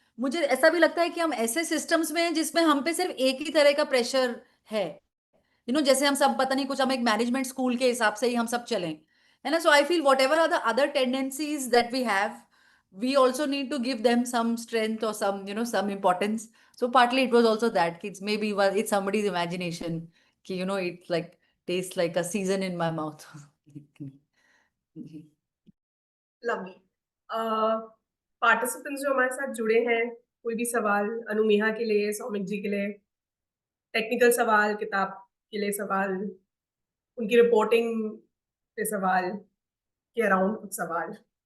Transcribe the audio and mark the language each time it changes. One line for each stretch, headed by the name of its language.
Hindi: मुझे ऐसा भी लगता है कि हम ऐसे सिस्टम्स में हैं जिसमें हम पे सिर्फ एक ही तरह का प्रेशर है। जैसे हम सब पता नहीं कुछ, हम एक मैनेजमेंट स्कूल के हिसाब से ही हम सब चलें, है ना।
English: So I feel whatever are the other tendencies that we have, we also need to give them some strength or some importance. So partly it was also that kids maybe it's somebody's imagination कि it's like tastes like a season in my mouth. Lovely.
Hindi: Participants जो हमारे साथ जुड़े हैं, कोई भी सवाल अनुमेहा के लिए, सौमिक जी के लिए, टेक्निकल सवाल, किताब के लिए सवाल, उनकी रिपोर्टिंग पे सवाल के अराउंड कुछ सवाल।